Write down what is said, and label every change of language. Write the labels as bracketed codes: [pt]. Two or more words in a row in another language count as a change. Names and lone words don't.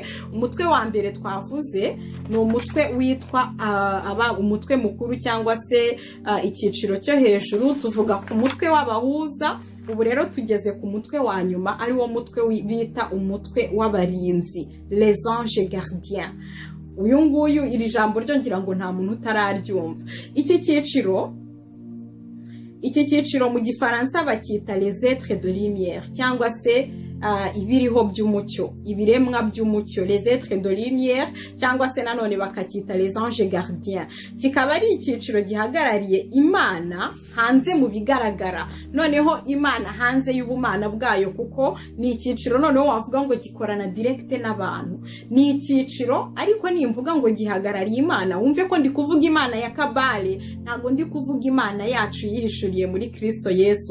[rw] Umutwe wa mbere twavuze ni umutwe witwa umutwe mukuru cyangwa se icyiciro cyo hejuru. Tuvuga ku mutwe w'abahuza. Ubu rero tugeze ku mutwe wa nyuma, ari wo mutwe bita umutwe w'abarinzi, [fr] les anges gardiens. [rw] uyu nguyu iri jambo ryo ngira ngo nta muntu utararyumva. Iki cyiciro mu gifaransa bacyita [fr] les êtres de lumière [rw] cyangwa se ibiriho by'umucyo, ibiremwa by'umucyo, [fr] les êtres de lumière [rw] cyangwa se nanone bakacyita [fr] les anges gardiens. [rw] Kikaba ari icyiciro gihagarariye Imana hanze mu bigaragara, noneho Imana hanze y'ubumana bwayo, kuko ni icyiciro noneho wavuga ngo gikorana direct n'abantu. Ni icyiciro ariko nimvuga ngo gihagarariye Imana, wumve ko ndi kuvuga Imana ya Kabale, ntago ndi kuvuga Imana yacu yihishuriye muri Kristo Yesu.